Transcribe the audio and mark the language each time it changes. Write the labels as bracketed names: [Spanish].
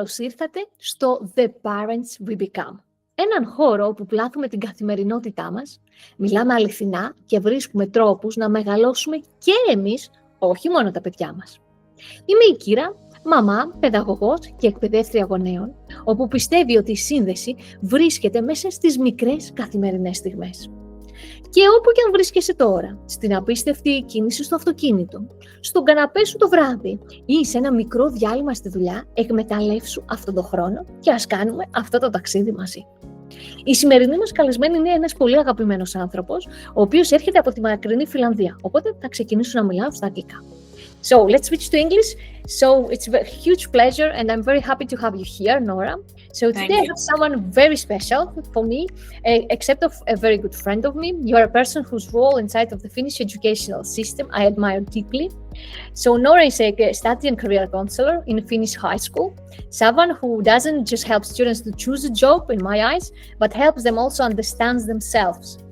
[Greek] Καλώς ήρθατε στο The Parents We Become. Έναν χώρο όπου πλάθουμε την καθημερινότητά μας, μιλάμε αληθινά και βρίσκουμε τρόπους να μεγαλώσουμε και εμείς, όχι μόνο τα παιδιά μας. Είμαι η Κύρα, μαμά, παιδαγωγός και εκπαιδεύτρια γονέων, όπου πιστεύει ότι η σύνδεση βρίσκεται μέσα στις μικρές καθημερινές στιγμές. Και όπου και αν βρίσκεσαι τώρα, στην απίστευτη κίνηση στο αυτοκίνητο, στον καναπέ σου το βράδυ ή σε ένα μικρό διάλειμμα στη δουλειά, εκμεταλλεύσου αυτόν τον χρόνο και ας κάνουμε αυτό το ταξίδι μαζί. Η σημερινή μας καλεσμένη είναι ένας πολύ αγαπημένος άνθρωπος, ο οποίος έρχεται από τη μακρινή Φινλανδία, οπότε θα ξεκινήσω να μιλάω στα αγγλικά. [English] So let's switch to English. So it's a huge pleasure and I'm very happy to have you here, Nora. So today I have someone very special for me, except of a very good friend of me. You are a person whose role inside of the Finnish educational system I admire deeply. So Nora is a study and career counselor in a Finnish high school, someone who doesn't just help students to choose a job, in my eyes, but helps them also understand themselves.